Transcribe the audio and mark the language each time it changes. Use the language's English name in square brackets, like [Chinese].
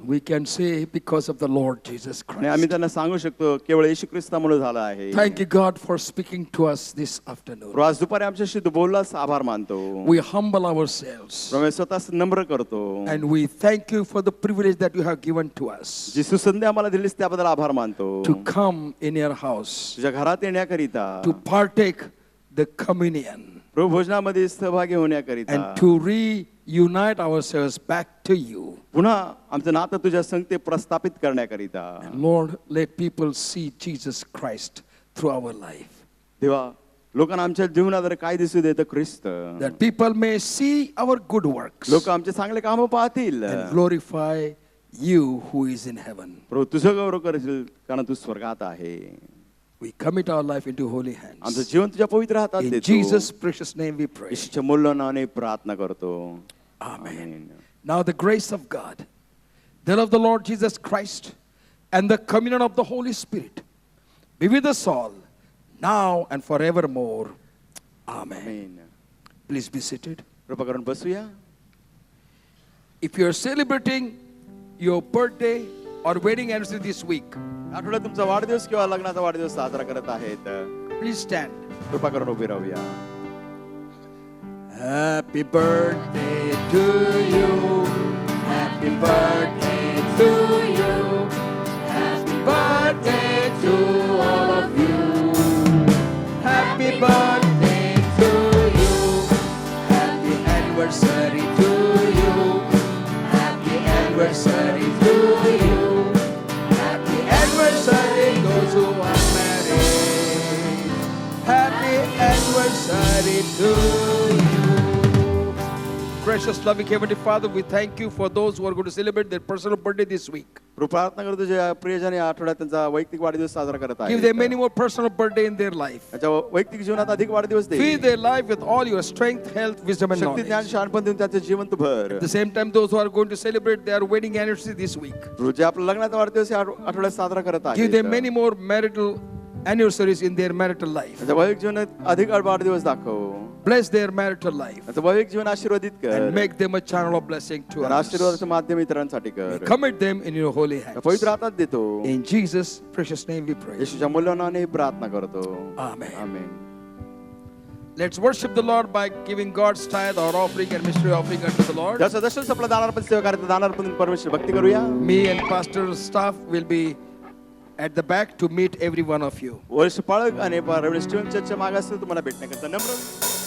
[English] We can say because of the Lord Jesus [Marathi] आणि आम्ही [English] Christ. [Marathi] त्यांना सांगू शकतो केवळ येशू ख्रिस्तामुळे झालं आहे. [English] Thank you, God, for speaking to us this afternoon. [Marathi] प्रभू, आज दुपारी आमच्याशी तू बोललास, आभार मानतो. [English] We humble ourselves [Marathi] प्रभू, स्वतःच नम्र करतो. [English] and we thank you for the privilege that you have given to us [Marathi] जी सुसंधी आम्हाला दिलीस त्याबद्दल आभार मानतो. [English] to come in your house, [Marathi] तुझ्या घरात येण्याकरिता, [English] to partake the communion, [Marathi] प्रभू भोजनामध्ये सहभागी होण्याकरिता, [English] and to reunite ourselves back to you. [Marathi] पुन्हा आमचं नातं तुझ्या संगते प्रस्थापित करण्याकरिता. [English] Lord, let people see Jesus Christ through our life. [Marathi] देवा, लोकांना आमच्या जीवनात काय दिसू देतं? ख्रिस्त. [English] That people may see our good works [Marathi] लोक आमचे चांगले कामं पाहतील [English] and glorify you who is in heaven. [Marathi] प्रभू तुझं गौरव करशील कारण तू स्वर्गात आहे. [English] We commit our life into holy [Marathi] आमचं [English] hands. [Marathi] जीवन तुझ्या पवित्र हातात [English] In [Marathi] देतो. [English] Jesus' precious name we pray. [Marathi] येशूच्या मूल्यवान नावाने प्रार्थना करतो. [English] Amen. [Marathi] Amen. [English] Now the grace of God, the love of the Lord Jesus Christ, and the communion of the Holy Spirit be with us all, now and forevermore. Amen. [Marathi] Amen. [English] Please be seated. [Marathi] कृपा करून बसूया. [English] If you are celebrating your birthday or wedding anniversary this week, [Marathi] आठवड्यात तुमचा वाढदिवस किंवा लग्नाचा वाढदिवस साजरा करत आहेत, [English] please stand. [Marathi] कृपा करून उभे राहूया. [English] Happy birthday to you. Happy birthday to you. Happy birthday to all of you. Happy birthday to you. Happy anniversary to you. Happy anniversary to you. Happy anniversary those who are married. Happy anniversary to you. Precious loving Heavenly Father, we thank you for those who are going to celebrate their personal birthday this week. [Marathi] कृपा प्रार्थना करतो जे प्रियजन या आठवड्यात त्यांचा वैयक्तिक वाढदिवस साजरा करत [English] Give them many [Marathi] आहेत, [English] more personal birthday in their life. [Marathi] त्यांच्या वैयक्तिक जीवनात अधिक वाढदिवस दे. [English] Fill their life with all your strength, health, wisdom and [Marathi] शक्ती, ज्ञान, [English] knowledge. [Marathi] शहाणपण देऊन त्याचं जीवन तू भर. [English] At the same time, those who are going to celebrate their wedding anniversary this week, [Marathi] जे आपला लग्नाचा वाढदिवस या आठवड्यात साजरा करत [English] give them [Marathi] आहेत, [English] many more marital anniversaries in their marital life. [Marathi] त्यांच्या वैयक्तिक जीवनात अधिक वाढदिवस दाखव. [English] Bless their marital life [Marathi] त्यांचं वैयक्तिक जीवन आशीर्वादित कर. [English] and make them a channel of blessing to [Marathi] त्यांना [English] others. [Marathi] आशीर्वादाचं माध्यम इतरांसाठी कर. [English] Commit them in your holy hands. [Marathi] पवित्र हातात देतो. [English] In Jesus' precious name we pray. [Marathi] येशूच्या मूल्यवान नावाने प्रार्थना करतो. [English] Amen. [Marathi] Amen. [English] Let's worship the Lord by giving God's tithe or offering and mystery offering unto the Lord. [Marathi] ज्या सदस्यांचं आपलं दानार्पण सेवा करायचं दानार्पण परमेश्वर भक्ती करूया. [English] Me and pastor staff will be at the back to meet every one of you. [Marathi] वर्षपाळक आणि reverend Steven चर्चच्या मागास तुम्हाला भेटण्याकरता नम्र